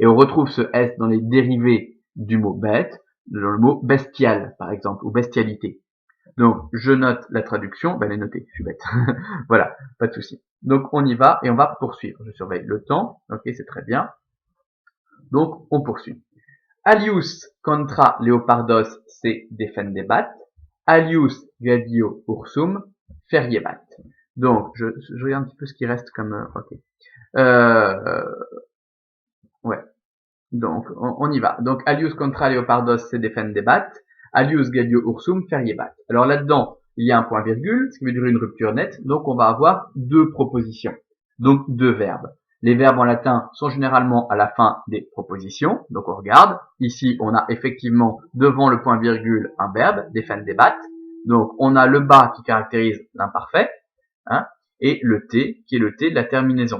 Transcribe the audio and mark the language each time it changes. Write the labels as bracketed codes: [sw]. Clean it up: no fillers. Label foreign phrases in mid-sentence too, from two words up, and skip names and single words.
[fr] Et on retrouve ce S dans les dérivés du mot bête, dans le mot bestial, par exemple, ou bestialité. Donc, je note la traduction, elle est notée, je suis bête. Voilà, pas de souci. Donc, on y va et on va poursuivre. Je surveille le temps, ok, c'est très bien. Donc, on poursuit. [la] Alius contra leopardos se defendebat, alius gladio ursum feriebat. [fr] Donc, je regarde un petit peu ce qui reste comme, ok. Ouais. Donc, on y va. Donc, [la] alius contra leopardos se defendebat, alius gladio ursum feriebat. [fr] Alors là-dedans, il y a un point virgule, ce qui veut dire une rupture nette. Donc, on va avoir deux propositions. Donc, deux verbes. Les verbes en latin sont généralement à la fin des propositions. Donc, on regarde. Ici, on a effectivement devant le point virgule un verbe, defendebat. Donc, on a le bas qui caractérise l'imparfait, hein, et le T qui est le T de la terminaison.